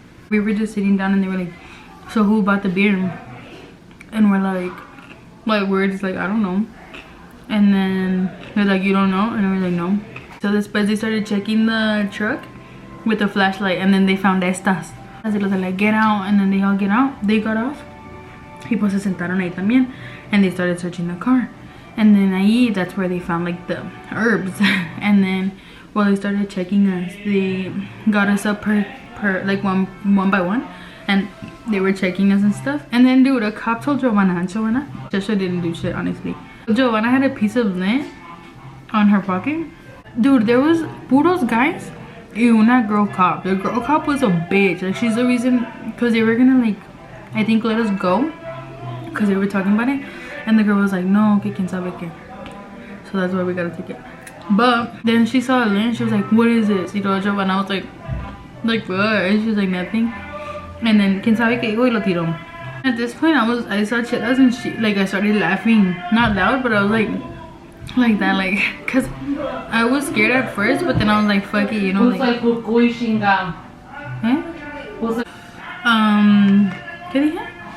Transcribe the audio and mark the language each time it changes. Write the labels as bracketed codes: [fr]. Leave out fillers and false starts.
[en] We were just sitting down and they were like, so who bought the beer? And we're like we're just like, I don't know. And then they're like, you don't know? And we're like, no. So [es] después [en] they started checking the truck with the flashlight, and then they found [es] estas. [en] As they like, get out, and then they all get out. They got off. [es] Y pues se sentaron ahí también, [en] and they started searching the car. And then [es] ahí, [en] that's where they found like the herbs. And then while they started checking us, they got us up per like one by one, and they were checking us and stuff. And then dude, a cop told Giovanna Shesha didn't do shit, honestly. Giovanna had a piece of lint on her pocket. Dude, there was [es] puros [en] guys [es] y una [en] girl cop. The girl cop was a bitch. Like, she's the reason, because they were gonna like, I think, let us go because they were talking about it. And the girl was like, no, [es] que quien sabe que. [en] So that's why we got a ticket. But then she saw a lint. She was like, what is this? You know, Giovanna was like what? And she was like, nothing. And then [es] quien sabe que dijo y lo tiró. [en] At this point, I saw Chelas and she, like, I started laughing. Not loud, but I was like that, like, cause I was scared at first, but then I was like, fuck it, you know, like. [es] ¿Qué dije?